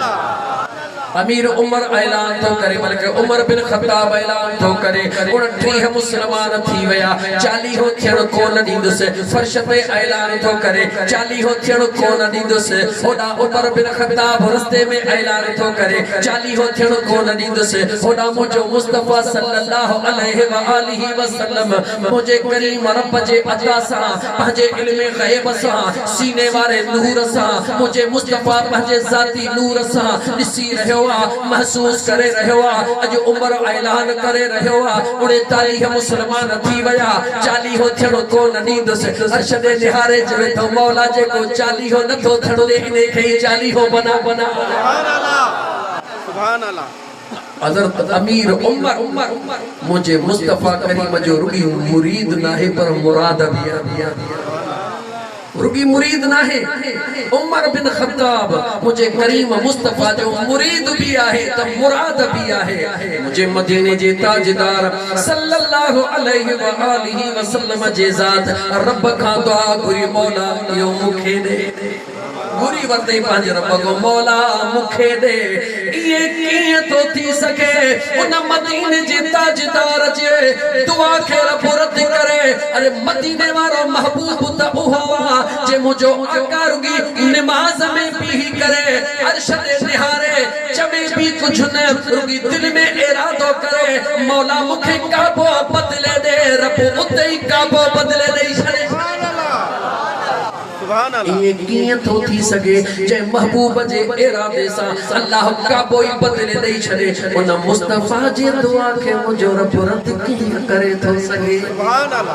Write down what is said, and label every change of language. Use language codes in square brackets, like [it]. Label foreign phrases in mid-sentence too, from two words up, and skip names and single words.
[sd] अमीर उमर ऐलान तो करे, बल्कि उमर बिन ख़त्ताब ऐलान तो करे, 39 मुस्लमान थी विया, 40 हो थियण कोन ॾींदुसि। फर्श ते ऐलान तो करे, 40 हो थियण कोन ॾींदुसि। होॾा उमर बिन ख़त्ताब रस्ते में ऐलान तो करे, 40 हो थियण कोन ॾींदुसि। होॾा मुंहिंजो मुस्तफ़ा [ar] صلى الله عليه وآله وسلم [sd] मुंहिंजे करीम रब जे अता सां, पंहिंजे इल्म ग़ैब सां, सीने वारे नूर सां, मुंहिंजे मुस्तफ़ा पंहिंजे ज़ाती नूर सां ॾिसी रहियो, महसूस करे रहियो आहे। अॼु उमर ऐलान करे रहियो आहे, 39 मुस्लमान थी विया, 40 हो थियण कोन ॾींदुसि। अर्श ते निहारे चवे थो, मौला जेको 40 हो नथो थियण ॾे, इन खे 40 हो बना। [ar] سبحان الله. سبحان الله. [sd] हज़रत अमीर उमर मुझे मुस्तफ़ा करीम जो रुगी मुरीद नाहे, पर मुराद भी आहे। रुगी मुरीद नाहे, उमर बिन ख़त्ताब मुझे करीम मुस्तफ़ा जो मुरीद भी आहे त मुराद भी आहे। मुझे मदीने जे ताजदार [ar] صلى الله عليه وآله وسلم [sd] जे ज़ात रब खां दुआ घुरी, मौला इहो मूंखे ॾे। घुरी वरितई पंहिंजे रब को, मौला मूंखे ॾे। इहे कीअं थो थी सघे? उन मदीने जे ताजदार जे दुआ खे रब रद करे। अरे मदीने वारो महबूब त उहो आहे जे मुंहिंजो आका रुगी नमाज़ में बीही करे, अर्श ते निहारे चवे भी कुछ न, रुगी दिल में इरादो करे, मौला मूंखे काबो बदले दे। रब उते ई काबो बदले ॾेई छॾे। सुभान ये कीअं थो थी सके जे महबूब जे इरादे सां अल्लाह काबो ई बदिले ॾेई छॾे उन मुस्तफ़ा जे दुआ खे मुंहिंजो रब रद कीअं करे थो सघे। [ar] سبحان الله.